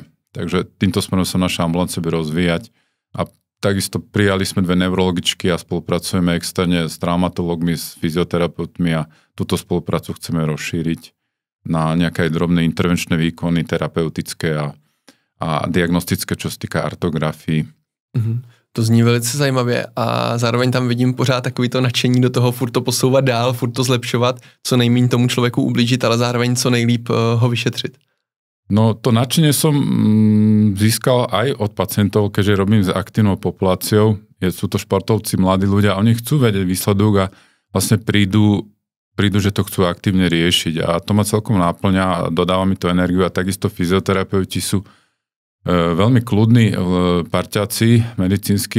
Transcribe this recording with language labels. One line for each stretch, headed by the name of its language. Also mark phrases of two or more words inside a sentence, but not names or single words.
Slovak: Takže týmto smerom sa naša ambulancia bude rozvíjať a takisto prijali sme 2 neurologičky a spolupracujeme externe s traumatologmi, s fyzioterapeutmi a túto spoluprácu chceme rozšíriť na nejaké drobné intervenčné výkony, terapeutické a diagnostické, čo sa týka artografii.
Czech: To zní velice zajímavě a zároveň tam vidím pořád takový to nadšení do toho furt to posouvat dál, furt to zlepšovat, co nejméně tomu člověku ublížit, ale zároveň co nejlíp ho vyšetřit.
Slovak: No to nadšenie som získal aj od pacientov, keďže robím s aktívnou populáciou. Sú to športovci, mladí ľudia, oni chcú vedieť výsledok a vlastne prídu, že to chcú aktívne riešiť a to ma celkom náplňa a dodáva mi to energiu a takisto fyzioterapeuti sú veľmi kľudní parťáci medicínsky.